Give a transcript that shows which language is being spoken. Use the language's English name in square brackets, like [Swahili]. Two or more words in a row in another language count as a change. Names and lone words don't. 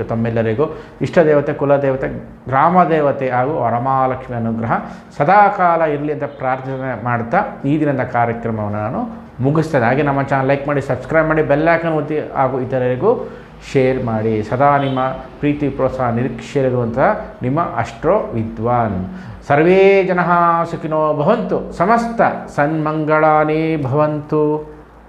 [Kannada] ತಮ್ಮೆಲ್ಲರಿಗೂ ಇಷ್ಟ ದೇವತೆ, ಕುಲದೇವತೆ, ಗ್ರಾಮ ದೇವತೆ ಹಾಗೂ ವರಮಹಾಲಕ್ಷ್ಮಿ ಅನುಗ್ರಹ ಸದಾಕಾಲ ಇರಲಿ ಅಂತ ಪ್ರಾರ್ಥನೆ ಮಾಡ್ತಾ ಈ ದಿನದ ಕಾರ್ಯಕ್ರಮವನ್ನು ನಾನು ಮುಗಿಸ್ತೇನೆ. ಹಾಗೆ ನಮ್ಮ ಚಾನಲ್ ಲೈಕ್ ಮಾಡಿ, ಸಬ್ಸ್ಕ್ರೈಬ್ ಮಾಡಿ, [English] bell icon [Kannada] ಒತ್ತಿ ಹಾಗೂ ಇತರರಿಗೂ ಶೇರ್ ಮಾಡಿ. ಸದಾ ನಿಮ್ಮ ಪ್ರೀತಿ ಪ್ರೋತ್ಸಾಹ ನಿರೀಕ್ಷೆಯಿರುವಂಥ ನಿಮ್ಮ ಅಸ್ಟ್ರೋ ವಿದ್ವಾನ್. [Sanskrit] ಸರ್ವೇ ಜನಃ ಸುಖಿನೋ ಭವಂತು. ಸಮಸ್ತ ಸನ್ಮಂಗಳಾನಿ ಭವಂತು.